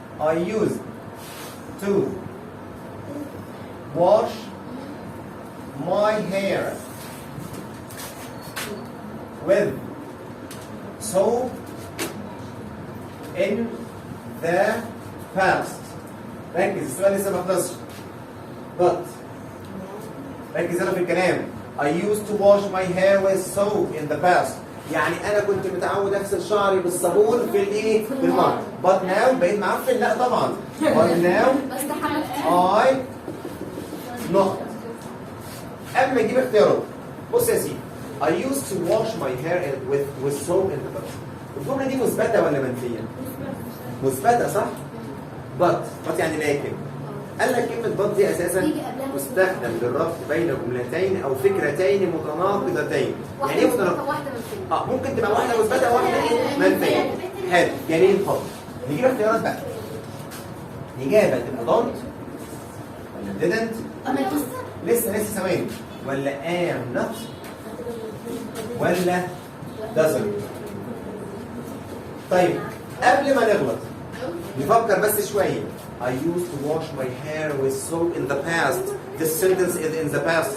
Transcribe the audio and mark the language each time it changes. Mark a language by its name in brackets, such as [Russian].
[English] I used to wash my hair with soap in the past. [Arabic] ركز السؤال لسه ما خلصش. [English] but [Arabic] ركز هنا في الكلام. [English] I used to wash my hair with soap in the past. [Arabic] يعني انا كنت متعود اغسل شعري بالصابون في الايه؟ في الماضي. [English] but now [Arabic] بقيت معفن؟ لا طبعا. [English] but now [Arabic] بس حمد [English] I not. [Arabic] اما اجيب اختيارات. بص يا سيدي. [English] I used to wash my hair with soap in the past. [Arabic] الجمله دي مثبته ولا منفيه؟ مثبته صح؟ [English] but [Arabic] يعني لكن. قال لك كلمه [English] but [Arabic] دي اساسا تستخدم للربط بين جملتين او فكرتين متناقضتين. يعني ايه متناقض؟ واحده من ممكن تبقى واحده مثبته وواحده ايه؟ منفيه. حلو جميل خالص. نجيب اختيارات بقى. الاجابه تبقى don't ولا didn't لسه ثواني، ولا [English] am not [Arabic] ولا doesn't. طيب قبل ما نغلط نفكر بس شويه. [English] I used to wash my hair with soap in the past. This sentence is in the past.